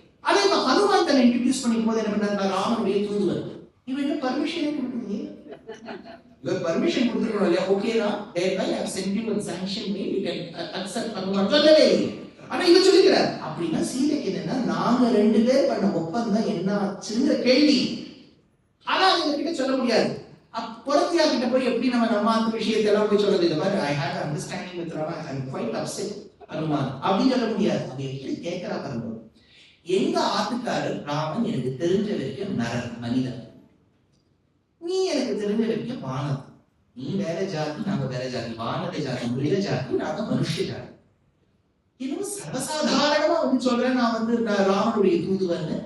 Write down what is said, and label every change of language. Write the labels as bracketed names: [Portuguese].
[Tamil] அதே ஹனுமான் தன்னை இன்ட்ரோடியூஸ் பண்ணிக்கும் போது என்ன பண்ணார்? ராமனுடைய தூதுவர். இவன் என்ன பர்மிஷன் கொடுத்தீங்க? இவர் பர்மிஷன் கொடுத்துருக்கணும் இல்லையா? ஓகேனா [English] thereby I have sent you a sanction me, you can accept [Tamil] Hanuman சொல்லவே இல்லை. ஆனா இவன் சொல்லிக்கிறார். அப்படின்னா சீதைக்கு என்னன்னா, நாங்க ரெண்டு பேர் பண்ண ஒப்பந்தம் என்ன ஆச்சுங்கிற கேள்வி. ஆனா அவங்க கிட்ட சொல்ல முடியாது. புறத்தியா கிட்ட போய் எப்படி நம்ம அந்த விஷயத்தை எல்லாம் போய் சொல்றது? இந்த மாதிரி [English] I had understanding with Rama, I am quite upset Hanuman [Tamil] அப்படின்னு சொல்ல முடியாது. அவங்க எப்படி கேட்கிறா பாருங்க. எங்க ஆத்துக்காரர் ராமன் எனக்கு தெரிஞ்ச வரைக்கும் நரன், மனிதன். நீ எனக்கு தெரிஞ்ச வரைக்கும் வானது. நீ வேற ஜாதி, நாங்க வேற ஜாதி. வானத ஜாதி மிருக ஜாதி, நாங்க மனுஷ ஜாதி. இன்னும் சர்வசாதாரணமா சொல்றேன், நான் ராமனுடைய தூதுவன்.